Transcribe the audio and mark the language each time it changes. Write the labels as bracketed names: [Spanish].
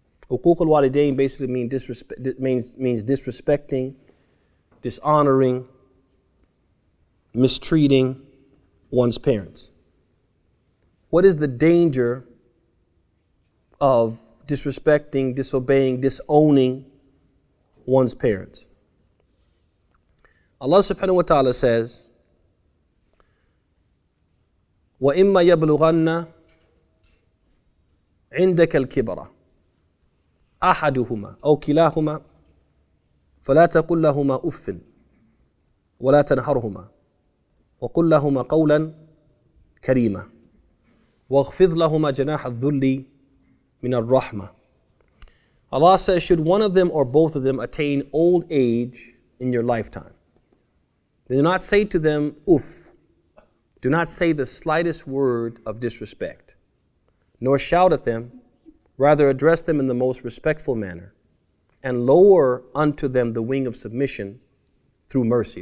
[English] Uqooq al-walidain basically means disrespecting, dishonoring mistreating one's parents? What is the danger of disrespecting, disobeying, disowning one's parents? Allah subhanahu wa ta'ala says, [Arabic] وَإِمَّا يَبْلُغَنَّ عِنْدَكَ الْكِبَرَ أَحَدُهُمَا أَوْ كِلَاهُمَا فَلَا تَقُلْ لَهُمَا أُفٍّ وَلَا تَنْهَرْهُمَا وَقُلْ لَهُمَا قَوْلًا كَرِيمًا وَاخْفِضْ لَهُمَا جَنَاحَ الذُّلِّ مِنَ الرَّحْمَةِ. [English] Allah says, should one of them or both of them attain old age in your lifetime, then do not say to them, uff. Do not say the slightest word of disrespect, nor shout at them. Rather address them in the most respectful manner, and lower unto them the wing of submission through mercy.